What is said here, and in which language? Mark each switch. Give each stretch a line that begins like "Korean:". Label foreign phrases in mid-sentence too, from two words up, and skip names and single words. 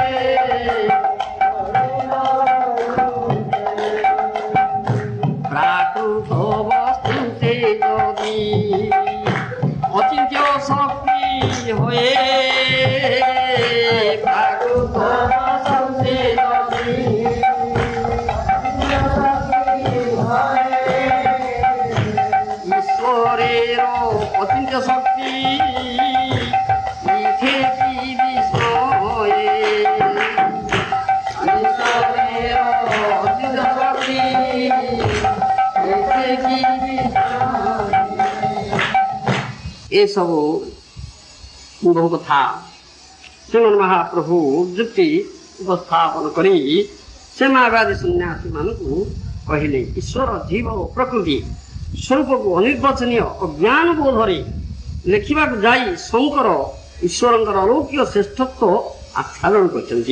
Bangla: প্রাকৃত বস্তুতে যদি অচিন্ত্য শক্তি হয়ে প্রাকৃত বস্তুতে যদি ঈশ্বরের অচিন্ত্য শক্তি ইথে কি বিস্ময়ে ঈশ্বরের অচিন্ত্য শক্তি ইথে কি বিস্ময়ে
Odia: ଏସବୁ ବହୁ କଥା ଶ୍ରୀମନ୍ ମହାପ୍ରଭୁ ଯୁକ୍ତି ଉପସ୍ଥାପନ କରି ସେ ମାୟାବାଦୀ ସନ୍ନ୍ୟାସୀମାନଙ୍କୁ କହିଲେ ଈଶ୍ୱର ଜୀବ ଓ ପ୍ରକୃତି ସ୍ୱରୂପକୁ ଅନିର୍ବାଚନୀୟ ଅଜ୍ଞାନ ବୋଧରେ ଲେଖିବାକୁ ଯାଇ ଶଙ୍କର ଈଶ୍ୱରଙ୍କର ଅଲୌକିକ ଶ୍ରେଷ୍ଠତ୍ୱ ଆଚ୍ଛାଦନ କରିଛନ୍ତି।